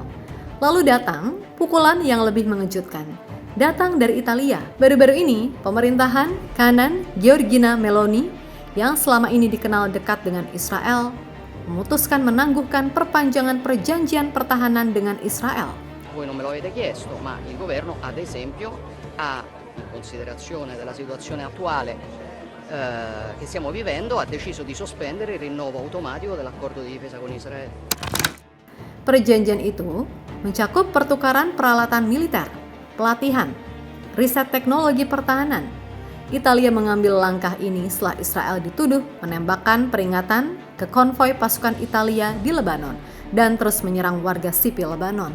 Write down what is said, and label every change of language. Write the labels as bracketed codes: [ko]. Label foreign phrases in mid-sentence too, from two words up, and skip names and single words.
[id] Lalu datang pukulan yang lebih mengejutkan. Datang dari Italia. Baru-baru ini, pemerintahan kanan Giorgia Meloni yang selama ini dikenal dekat dengan Israel memutuskan menangguhkan perpanjangan perjanjian pertahanan dengan Israel. [it] Voi non me lo avete chiesto, ma il governo ad esempio ha in considerazione della situazione attuale che stiamo vivendo, ha deciso di sospendere il rinnovo automatico dell'accordo di difesa con Israele. [id] Perjanjian itu mencakup pertukaran peralatan militer, pelatihan, riset teknologi pertahanan. Italia mengambil langkah ini setelah Israel dituduh menembakkan peringatan ke konvoi pasukan Italia di Lebanon dan terus menyerang warga sipil Lebanon.